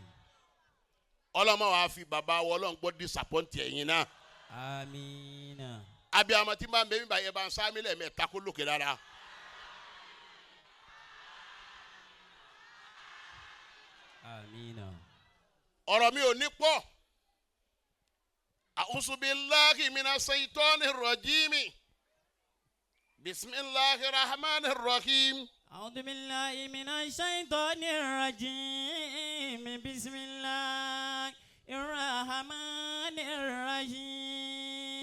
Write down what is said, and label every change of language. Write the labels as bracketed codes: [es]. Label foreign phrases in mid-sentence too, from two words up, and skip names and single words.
[yo] ọlọ́run má wàá fi bàbá wa ọlọ́run gbọ́ disappoint ẹ̀yin náà. Amina. abiyamọ tí n bá ń bẹ mi báyìí ẹ bá ń sámi lẹ́ẹ̀mẹ́ta kó lókè rárá. Amina. ọ̀rọ̀ mi ò ní pọ̀. [ar] أعوذ بالله من الشيطان الرجيم. بسم الله الرحمن الرحيم. أعوذ بالله من الشيطان الرجيم بسم الله الرحمن الرحيم